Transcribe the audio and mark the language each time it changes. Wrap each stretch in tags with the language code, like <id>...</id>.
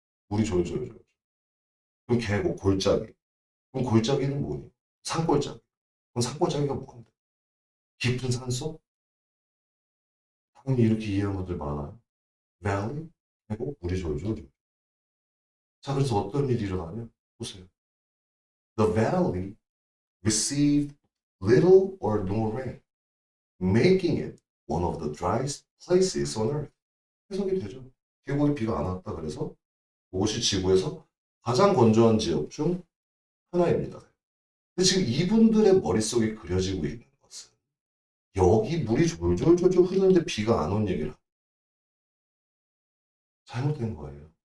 <ko>물이 졸졸졸. 그럼 계곡, 골짜기. 그럼 골짜기는 뭐니? 산골짜기. 그럼 산골짜기가 뭔데? 깊은 산속? 당연히 이렇게 이해하는 분들 많아요. valley, 계곡, 물이 졸졸. 자, 그래서 어떤 일이 일어나냐? 보세요.</ko> <en>The valley received little or no rain, making it one of the driest places on earth.</en> <ko>해석이 되죠. 계곡에 비가 안 왔다 그래서 그곳이 지구에서 가장 건조한 지역 중 하나입니다. 근데 지금 이분들의 머릿속에 그려지고 있는 것은 여기 물이 졸졸졸졸 흐르는데 비가 안 온 얘기를 잘못된 거예요.</ko>